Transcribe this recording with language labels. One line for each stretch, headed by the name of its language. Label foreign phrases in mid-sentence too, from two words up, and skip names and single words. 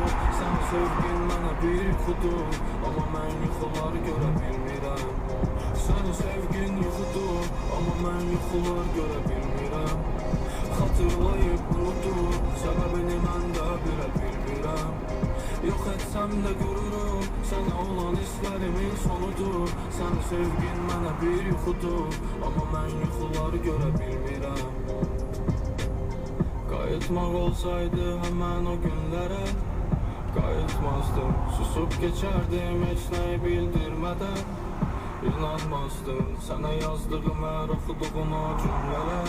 Azerbaijani: Sən sevgin mənə bir yuxudur, amma mən yuxular görə bilmirəm. Səni sevgin yuxudur, amma mən yuxular görə bilmirəm. Xatırlayıb unudur, səbəbini mən də bilə bilmirəm.
Turkish: Yok etsem de gururum, sana olan hislerimin sonudur.
Azerbaijani: Sen sevgin mənə bir yuxudur, amma mən yuxuları görə bilmirəm. Qayıtmaq olsaydı həmən o günlərə qayıtmazdım, susub keçərdim heç nəyi bildirmədən. İnanmazdım sənə yazdığım hər oxuduğum o cümlələr.